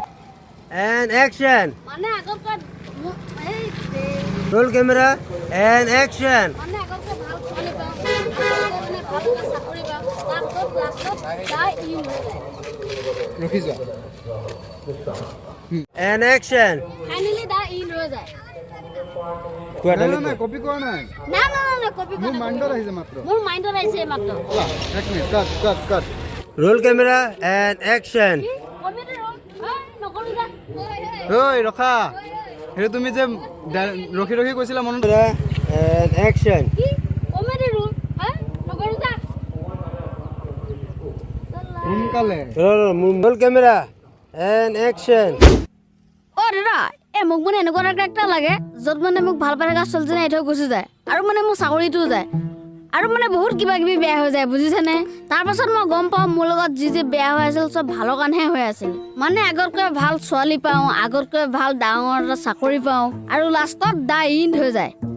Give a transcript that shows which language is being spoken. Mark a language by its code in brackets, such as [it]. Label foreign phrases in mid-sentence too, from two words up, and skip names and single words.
[en] And action. Roll camera. And action. And action. Finally, that in Rosa. [as] না কপি কৰা নাই না না না কপি কৰা মোৰ মাইন্ডৰ আহিছে মাত্ৰ মোৰ মাইন্ডৰ আহিছে মাত্ৰ এক মিনিট কাট [en] Roll camera and action. [as] কপিতে নকৰো যা ঐ ৰখা হেৰি তুমি যে ৰখি কৈছিলা মনত [en] And action. [as] কি কমেডি ৰোল নকৰো যা সোনকালে [en] Roll camera and action. [as] অ দাদা মোক মানে এনেকুৱা এটা কেৰেক্টাৰ লাগে য'ত মানে মোক ভাল পাই থকা ছোৱালীজনী এৰি থৈ গুচি যায় আৰু মানে মোৰ চাকৰিটোও যায় আৰু মানে বহুত কিবা কিবি বেয়া হৈ যায় বুজিছেনে তাৰপাছত মই গম পাওঁ মোৰ লগত যি বেয়া হৈ আছিল চব ভালৰ কাৰণেহে হৈ আছিল মানে আগতকৈ ভাল ছোৱালী পাওঁ আগতকৈ ভাল ডাঙৰ এটা চাকৰি পাওঁ আৰু লাষ্টত [en] the end [as] হৈ যায়